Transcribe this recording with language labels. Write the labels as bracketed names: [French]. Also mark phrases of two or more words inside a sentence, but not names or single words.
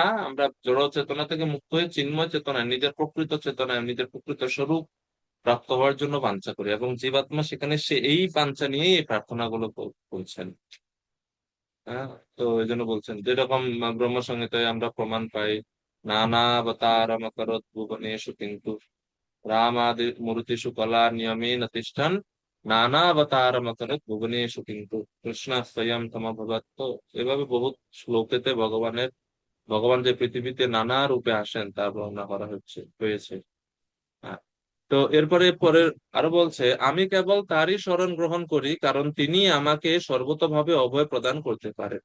[Bangla] আমরা জড় চেতনা থেকে মুক্ত হয়ে চিন্ময় চেতনায়, নিজের প্রকৃত চেতনায়, নিজের প্রকৃত স্বরূপ প্রাপ্ত হওয়ার জন্য বাঞ্ছা করি, এবং জীবাত্মা সেখানে সে এই বাঞ্ছা নিয়েই এই প্রার্থনাগুলো করছেন। হ্যাঁ, তো এই জন্য বলছেন যেরকম ব্রহ্ম সংহিতায় আমরা প্রমাণ পাই [Sanskrit] नानावतारमकरोत् भुवनेषु किन्तु रामादि मूर्तिषु कला नियमेन तिष्ठन् नानावतारमकरत् भुवनेषु किन्तु कृष्ण स्वयं तमभवत्। [Bangla] তো এভাবে বহুত শ্লোকেতে ভগবান যে পৃথিবীতে নানা রূপে আসেন তা বর্ণনা করা হয়েছে। হ্যাঁ। তো এরপরে পরে আরো বলছে, আমি কেবল তারই শরণ গ্রহণ করি কারণ তিনি আমাকে সর্বতোভাবে অভয় প্রদান করতে পারেন।